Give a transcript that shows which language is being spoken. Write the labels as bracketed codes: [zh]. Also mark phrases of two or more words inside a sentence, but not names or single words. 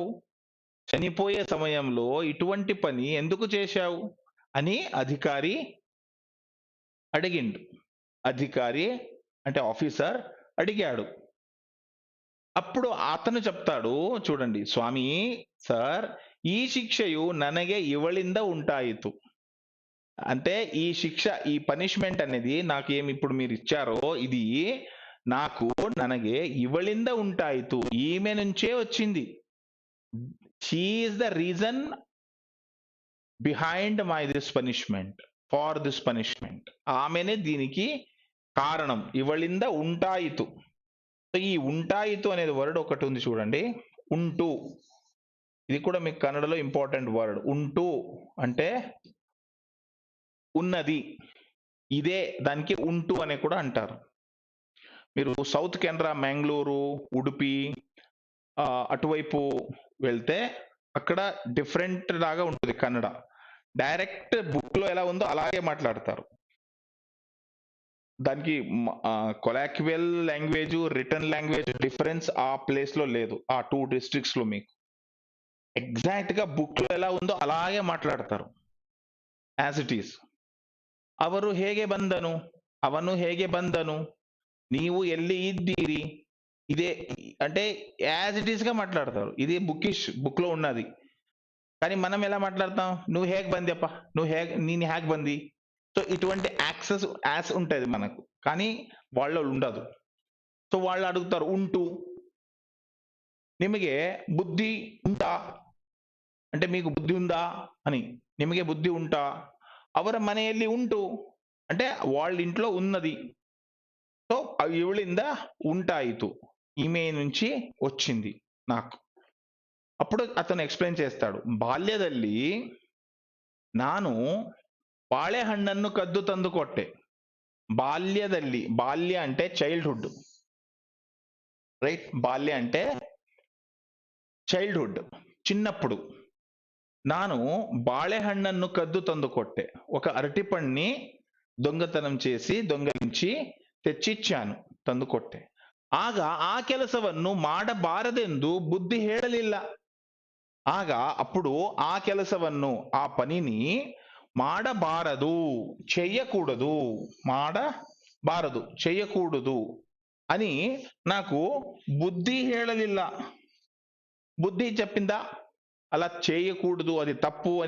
[te] చనిపోయే సమయంలో ఇటువంటి పని ఎందుకు చేశావు అని అధికారి అడిగిండు. అధికారి అంటే ఆఫీసర్ అడిగాడు. అప్పుడు అతను చెప్తాడు, చూడండి, స్వామి సార్, ఈ శిక్షయు [kn] ನನಗೆ ಇವಳಿಂದ ಉಂಟಾಯಿತು. [te] అంటే ఈ శిక్ష, ఈ పనిష్మెంట్ అనేది నాకు ఏమి ఇప్పుడు మీరు ఇచ్చారో ఇది [kn] ನನಗೆ ಇವಳಿಂದ ಉಂಟಾಯಿತು, [te] ఈమె నుంచే వచ్చింది. [en] She is the reason behind this punishment, for this punishment. [te] ఆమెనే దీనికి కారణం. [kn] ಇವಳಿಂದ ಉಂಟಾಯಿತು. [te] సో ఈ ఉంటాయితు అనేది వర్డ్ ఒకటి ఉంది చూడండి, ఉంటూ. ఇది కూడా మీకు కన్నడలో ఇంపార్టెంట్ వర్డ్. ఉంటూ అంటే ఉన్నది, ఇదే, దానికి ఉంటూ అనే కూడా అంటారు. మీరు సౌత్ కెనరా, మ్యాంగ్లూరు, ఉడుపి అటువైపు వెళ్తే అక్కడ డిఫరెంట్ లాగా ఉంటుంది కన్నడ. డైరెక్ట్ బుక్ లో ఎలా ఉందో అలాగే మాట్లాడతారు. దానికి కొలాక్యువల్ లాంగ్వేజ్, రిటర్న్ లాంగ్వేజ్ డిఫరెన్స్ ఆ ప్లేస్ లో లేదు, ఆ 2 డిస్ట్రిక్ట్స్ లో మీకు. ఎగ్జాక్ట్ గా బుక్ లో ఎలా ఉందో అలాగే మాట్లాడతారు, [en] యాజ్ ఇట్ ఈస్. [kn] ಅವನು ಹೇಗೆ ಬಂದನು, ನೀವು ಎಲ್ಲಿ ಇದ್ದೀರಿ, [te] ఇదే అంటే [en] as it is [te] గా మాట్లాడతారు. ఇది బుక్ లో ఉన్నది. కానీ మనం ఎలా మాట్లాడతాం, నువ్వు [kn] ಹೇಗ್ ಬಂದಿ ಅಪ್ಪ, [te] నేను [kn] ಹೇಗ್ ಬಂದಿ. [te] సో ఇటువంటి యాక్సెస్ యాస్ ఉంటది మనకు, కానీ వాళ్ళ ఉండదు. సో వాళ్ళు అడుగుతారు ఉంటూ, [kn] ನಿಮಗೆ ಬುದ್ಧಿ [te] ఉందా అంటే మీకు బుద్ధి ఉందా అని, [kn] ನಿಮಗೆ ಬುದ್ಧಿ ಉಂಟಾ, ಅವರ ಮನೆಯಲ್ಲಿ ಉಂಟೂ [te] అంటే వాళ్ళ ఇంట్లో ఉన్నది. సో [kn] ಇವಳಿಂದ ಉಂಟಾಯಿತು, [te] ఈమె నుంచి వచ్చింది నాకు. అప్పుడు అతను ఎక్స్ప్లెయిన్ చేస్తాడు, [kn] బాల్యದಲ್ಲಿ ನಾನು ಬಾಳೆಹಣ್ಣನ್ನು ಕದ್ದು ತಂದು ಕೊಟ್ಟೆ. [te] బాల్యದಲ್ಲಿ, బాల్య అంటే చైల్డ్హుడ్, రైట్? బాల్య అంటే చైల్డ్హుడ్, చిన్నప్పుడు. [kn] ನಾನು ಬಾಳೆಹಣ್ಣನ್ನು ಕದ್ದು ತಂದು ಕೊಟ್ಟೆ, [te] ఒక అరటిపండ్ని దొంగతనం చేసి దొంగలించి తెచ్చిచ్చాను, [kn] ತಂದು ಕೊಟ್ಟೆ. ಆಗ ಆ ಕೆಲಸವನ್ನು ಮಾಡಬಾರದೆಂದು ಬುದ್ಧಿ ಹೇಳಲಿಲ್ಲ. [te] ಆಗ అప్పుడు ఆ ಕೆಲಸವನ್ನು, ఆ పనిని ಮಾಡಬಾರದು, చెయ్యకూడదు, ಮಾಡಬಾರదు, చెయ్యకూడదు అని నాకు [kn] ಬುದ್ಧಿ ಹೇಳಲಿಲ್ಲ. [te] బుద్ధి చెప్పిందా అలా చేయకూడదు, అది తప్పు అని?